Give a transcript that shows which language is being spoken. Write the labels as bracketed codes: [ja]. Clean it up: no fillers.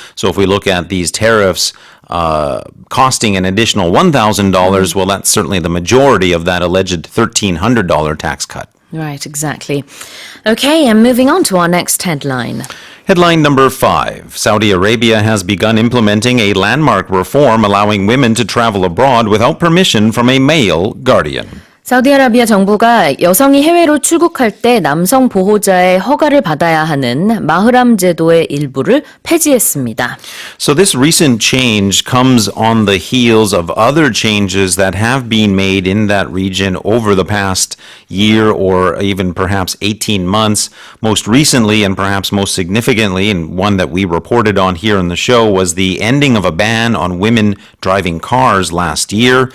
[en] So if we look at these tariffs costing an additional $1,000, well, that's certainly the majority of that alleged $1,300 tax cut. Right, exactly. Okay, and moving on to our next headline. Headline number 5. Saudi Arabia has begun implementing a landmark reform allowing women to travel abroad without permission from a male guardian. [ko] 사우디아라비아 정부가 여성이 해외로 출국할 때 남성 보호자의 허가를 받아야 하는 마흐람 제도의 일부를 폐지했습니다. [en] So this recent change comes on the heels of other changes that have been made in that region over the past year or even perhaps 18 months. Most recently and perhaps most significantly, and one that we reported on here on the show, was the ending of a ban on women driving cars last year.